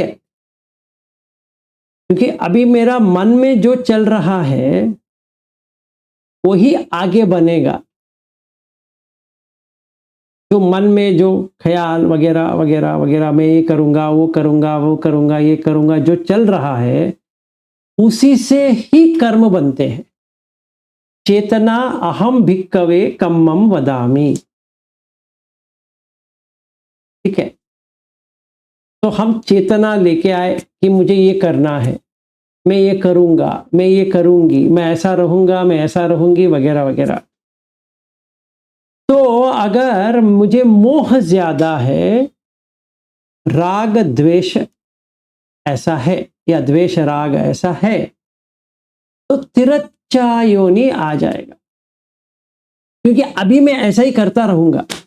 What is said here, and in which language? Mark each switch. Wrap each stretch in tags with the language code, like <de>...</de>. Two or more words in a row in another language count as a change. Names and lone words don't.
<hi>क्योंकि अभी मेरा मन में जो चल रहा है वही आगे बनेगा। जो मन में जो ख्याल वगैरह वगैरह वगैरह, मैं ये करूंगा वो करूंगा वो करूंगा ये करूंगा, जो चल रहा है उसी से ही कर्म बनते हैं।</hi> <pi>चेतना अहम भिक्कवे कम्मम वदामि,</pi> <hi>ठीक है। तो हम चेतना लेके आए कि मुझे ये करना है, मैं ये करूंगा, मैं ये करूंगी, मैं ऐसा रहूंगा, मैं ऐसा रहूंगी वगैरह वगैरह। तो अगर मुझे मोह ज्यादा है, राग द्वेष ऐसा है, या द्वेष राग ऐसा है, तो तिरच्चा योनि आ जाएगा, क्योंकि अभी मैं ऐसा ही करता रहूंगा।</hi>